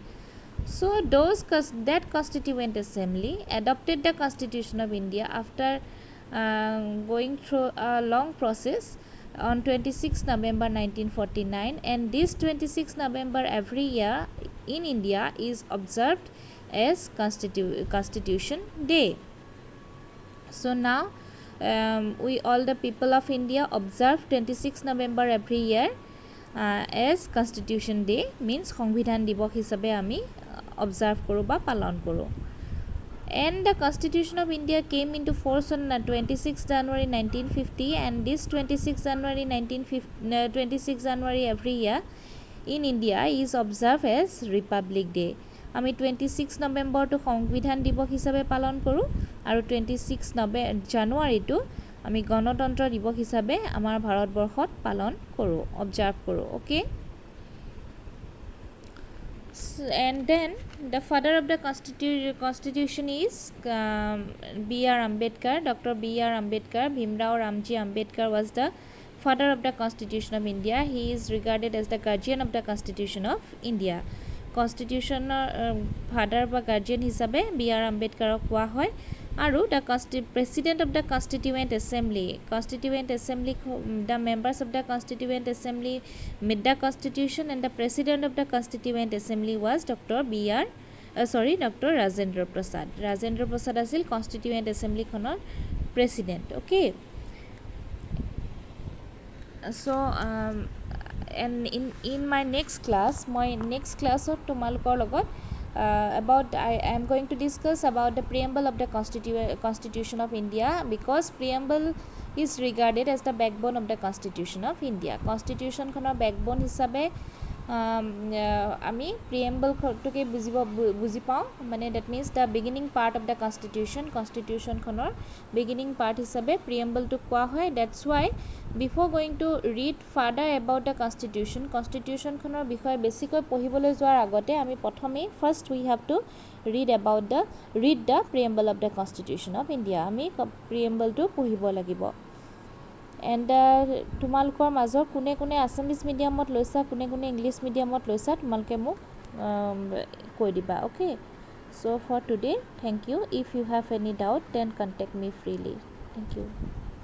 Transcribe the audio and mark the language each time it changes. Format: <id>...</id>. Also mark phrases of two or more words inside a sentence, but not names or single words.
<en>So that Constituent Assembly adopted the Constitution of India after going through a long process on 26 November 1949, and this 26 November every year in India is observed as Constitution Day. So now we all the people of India observe 26 November every year as Constitution Day, means</en> <as>সংবিধান দিৱস হিচাপে আমি observe কৰো বা পালন কৰো.</as> <en>And the Constitution of India came into force on 26 January 1950, and this 26 January every year in India is observed as Republic Day.</en> <as>আমি 26 নৱেম্বৰটো সংবিধান দিৱস হিচাপে পালন কৰোঁ, আৰু 26 জানুৱাৰীটো আমি গণতন্ত্ৰ দিৱস হিচাপে আমাৰ ভাৰতবৰ্ষত পালন কৰোঁ, অবজাৰ্ভ কৰোঁ,</as> <en>okay. And then the father of the Constitution is B.R. Ambedkar. Dr. B.R. Ambedkar, Bhimrao Ramji Ambedkar was the father of the Constitution of India. He is regarded as the guardian of the Constitution of India. Constitution father বা guardian হিসাবে B.R.</en> <as>Ambedkarক কোৱা হয়.</as> <en>আৰু the president of the Constituent Assembly, the members of the Constituent Assembly made the Constitution, and the president of the Constituent Assembly was Dr. Rajendra Prasad. Rajendra Prasad আছিল Constituent Assembly খনৰ president, okay. So and in my next class</en> <as>তোমালোকৰ লগত</as> <en>about I am going to discuss about the preamble of the Constitution of India, because preamble is regarded as the backbone of the Constitution of India. Constitution খনৰ backbone</en> <as>হিচাপে আমি</as> <en>preamble</en> <as>টোকে বুজি পাওঁ, মানে</as> <en>that means the beginning part of the Constitution খনৰ beginning part হিচাপে preamble</en> <as>টো কোৱা হয়.</as> <en>That's why before going to read further about the Constitution</en> <as>খনৰ বিষয়ে বেছিকৈ পঢ়িবলৈ যোৱাৰ আগতে আমি প্ৰথমে</as> <en>first we have to read the preamble of the Constitution of India.</en> <as>আমি preamble টো পঢ়িব লাগিব. And তোমালোকৰ মাজৰ কোনে কোনে আসামিজ মিডিয়ামত লৈছা, কোনে কোনে ইংলিছ মিডিয়ামত লৈছা, তোমালোকে মোক কৈ দিবা,</as> <en>okay. So for today, thank you. If you have any doubt, then contact me freely. Thank you.</en>